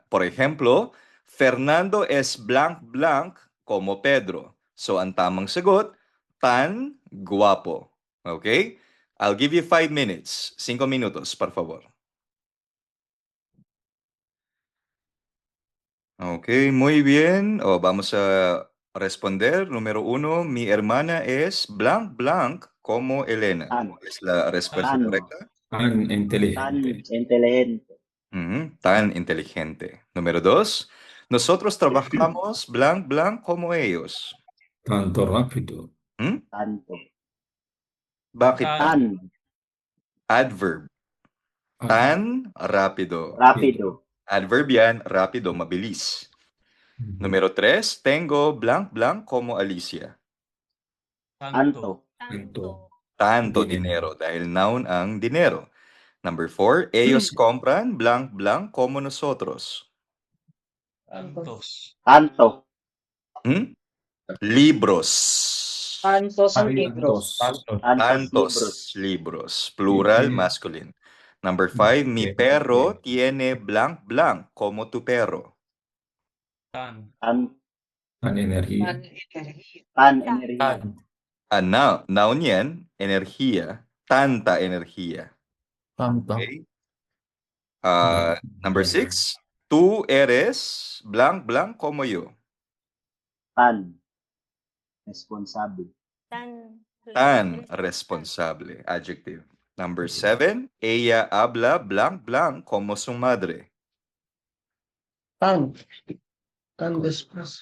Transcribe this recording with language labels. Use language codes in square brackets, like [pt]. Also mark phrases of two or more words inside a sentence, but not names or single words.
[es] Por ejemplo, Fernando es [en] blank blank [es] como Pedro. [tl] So, ang tamang sagot, [es] tan guapo. [tl] Okay? [en] I'll give you 5 minutes. [es] 5 minutos, por favor. Ok, muy bien. Vamos a responder. Número 1, mi hermana es [en] blank blank [es] como Elena. Tan. ¿Es la respuesta Tan. correcta? Tan Tan inteligente. inteligente. Tan inteligente. Número 2, nosotros trabajamos [en] blank blank [es] como ellos. Tanto rápido. Tanto. [tl] Bakit? [es] Tan. Adverb. Tan rapido. Rapido. [tl] Adverb yan, rapido, mabilis. [es] Número 3, tengo [en] blank blank [es] como Alicia. Tanto. Tanto dinero, [tl] dahil noun ang dinero. [en] Number 4, [es] ellos compran [en] blank blank [es] como nosotros. Tanto. Libros. Tantos Tantos. Tantos Tantos libros. libros. Plural, masculine. [en] Number 5, [es] mi perro tiene [en] blank blank [es] como tu perro. Tan. Tan energía. Tan energía. [tl] Noun yan, enerhiya. [es] Tanta enerhiya. Okay. [en] Number 6, [es] tú eres [en] blank blank [es] como yo. Tan. Responsable. Tan responsable. Adjective. [en] Number 7, [es] ella habla [en] blank blank [es] como su madre. Tan. Tan después.